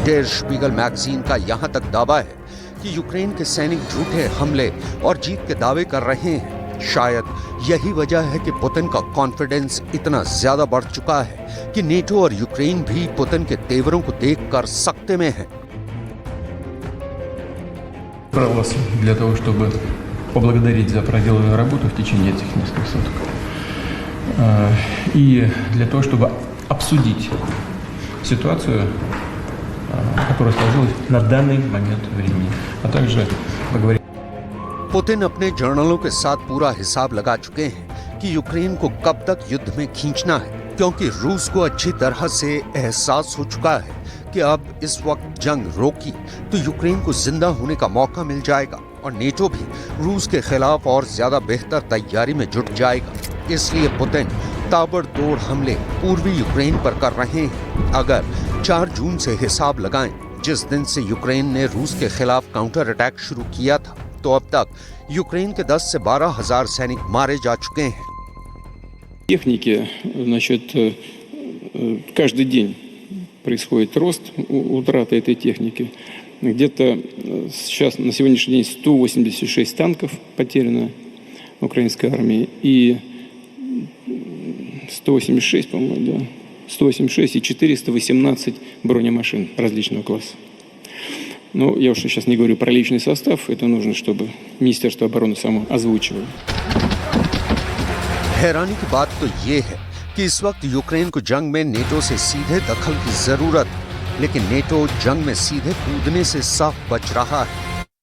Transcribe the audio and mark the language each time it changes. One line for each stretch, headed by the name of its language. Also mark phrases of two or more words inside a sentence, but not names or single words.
Hindi: डेर स्पीगल मैगजीन का यहाँ तक दावा है कि यूक्रेन के सैनिक झूठे हमले और जीत के दावे कर रहे हैं। शायद यही वजह है कि पुतिन का कॉन्फिडेंस इतना ज्यादा बढ़ चुका है कि नेटो और यूक्रेन भी पुतिन के तेवरों को देखकर सकते में हैं।
Russian: Для того, чтобы поблагодарить за проделанную работу в течение этих нескольких суток. И для того, чтобы обсудить ситуацию, которая сложилась на данный момент времени, а также поговорить.
Hindi: पुतिन अपने जर्नलों के साथ पूरा हिसाब लगा चुके हैं कि यूक्रेन को कब तक युद्ध में खींचना है, क्योंकि रूस को अच्छी तरह से एहसास हो चुका है कि अब इस वक्त जंग रोकी तो यूक्रेन को जिंदा होने का मौका मिल जाएगा और नेटो भी रूस के खिलाफ और ज्यादा बेहतर तैयारी में जुट जाएगा। इसलिए पुतिन ताबड़तोड़ हमले पूर्वी यूक्रेन पर कर रहे हैं। अगर 4 जून से हिसाब लगाएं, जिस दिन से यूक्रेन ने रूस के खिलाफ काउंटर अटैक शुरू किया था, तो अब तक यूक्रेन के 10 से 12 हजार सैनिक मारे जा चुके हैं।
Russian: Техники, значит, каждый день происходит рост утраты этой техники. Где-то сейчас на сегодняшний день 186 танков потеряно украинской армии и 186, по-моему, да, 186 и 418 бронемашин различного класса. Ну, я уж сейчас не говорю про личный состав, это нужно, чтобы Министерство обороны само озвучивало.
Hindi: हैरानी की बात तो ये है कि इस वक्त यूक्रेन को जंग में नेटो से सीधे दखल की जरूरत है, लेकिन नेटो जंग में सीधे कूदने से साफ बच रहा है।